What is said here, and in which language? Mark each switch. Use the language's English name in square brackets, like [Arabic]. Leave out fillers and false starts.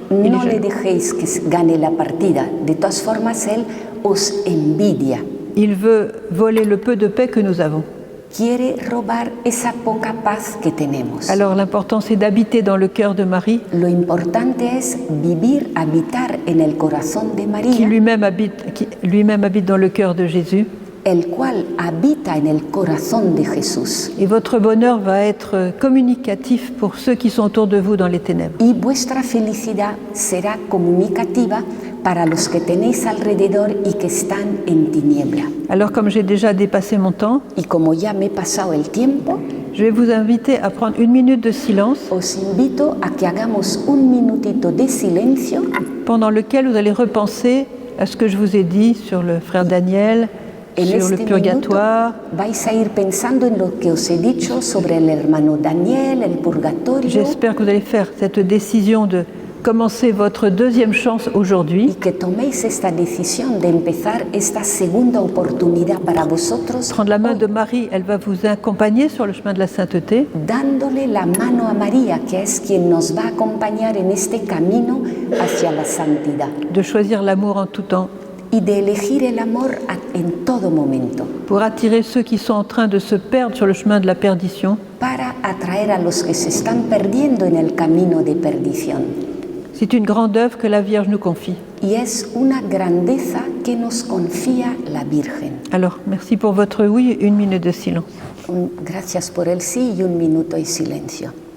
[French] Il est [Spanish] No le [French] jaloux. [Spanish] dejéis que gane la partida. De todas formas, él os envidia. [French] Il veut voler le peu de paix que nous avons. [Spanish] Quiere robar esa poca paz que tenemos. [French] Alors, l'important, c'est d'habiter dans le cœur de Marie, [Spanish] Lo importante es habitar en el corazón de [French] qui [Spanish] María, [French] lui-même habite dans le cœur de Jésus. [Spanish] el cual habita en el corazón de Jesús. [French] Et votre bonheur va être communicatif pour ceux qui sont autour de vous dans les ténèbres. [Spanish] Y vuestra felicidad será comunicativa para los que tenéis alrededor y que están en tiniebla. [French] Alors, comme j'ai déjà dépassé mon temps, [Spanish] Y como ya me he pasado el tiempo, [French] je vais vous inviter à prendre 1 minute de silence [Spanish] os invito a que hagamos un minutito de silencio [French] pendant lequel vous allez repenser à ce que je vous ai dit sur le frère Daniel, [Spanish] en [French] sur le [Spanish] este [French] purgatoire. [Spanish] minuto. Vais a ir pensando en lo que os he dicho sobre el hermano Daniel, el purgatorio, [French] J'espère que vous allez faire cette décision de commencer votre deuxième chance aujourd'hui. [Spanish] y que toméis esta decisión de empezar esta segunda oportunidad para vosotros, [French] Prendre la main [Spanish] hoy, [French] de Marie, elle va vous accompagner sur le chemin de la sainteté. [Spanish] dándole la mano a María, que es quien nos va a acompañar en este camino hacia la santidad, [French] De choisir l'amour en tout temps [Spanish] y de elegir el amor en todo momento, [French] pour attirer ceux qui sont en train de se perdre sur le chemin de la perdition. [Spanish] para atraer a los que se están perdiendo en el camino de perdición. [French] C'est une grande œuvre que la Vierge nous confie. [Spanish] Y es una grandeza que nos confía la Virgen. [French] Alors, merci pour votre oui, 1 minute de silence. [Spanish] Gracias por el sí y un minuto de silencio.